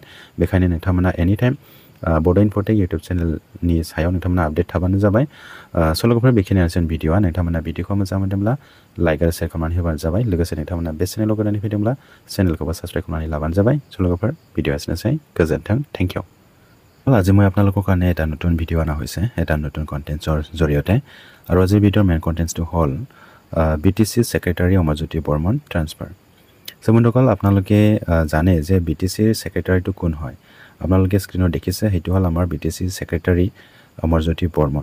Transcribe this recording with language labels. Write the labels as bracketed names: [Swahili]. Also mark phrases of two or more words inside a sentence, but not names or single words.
[Bodo] बेखायनो नोंथांमोना [English] any time [Bodo] बड' इनफ'टेक इउटुब चेनेलनि सायाव नोंथांमोना आपडेट थाबानो जाबाय। स' लोगोफोर बेखिनियानोसै भिडिअआ। नोंथांमोना भिडिअखौ मोजां मोनदोंब्ला लाइक आरो शेयार खालामनानै होबानो जाबाय। लोगोसे नोंथांमोना बे चेनेलाव गोदानै फैदोंब्ला चेनेलखौबो साबस्क्राइब खालामनानै लाबानो जाबाय। स' लोगोफोर भिडिअआ एसेनोसै, गोजोन्थों, [English] thank you. [Assamese] আজি মই আপোনালোকৰ কাৰণে এটা নতুন ভিডিঅ' অনা হৈছে এটা নতুন কণ্টেণ্টছৰ জৰিয়তে আৰু আজিৰ ভিডিঅ'ৰ [English] main contents [Assamese] হ'ল BTC ছেক্ৰেটাৰী অমৰজ্যোতি বৰ্মন ট্ৰান্সফাৰ। সো বন্ধুসকল আপোনালোকে জানে যে BTCৰ ছেক্ৰেটাৰীটো কোন হয়। আপোনালোকে স্ক্ৰীনত দেখিছে সেইটো হ'ল আমাৰ BTC ছেক্ৰেটাৰী অমৰজ্যোতি বৰ্মন।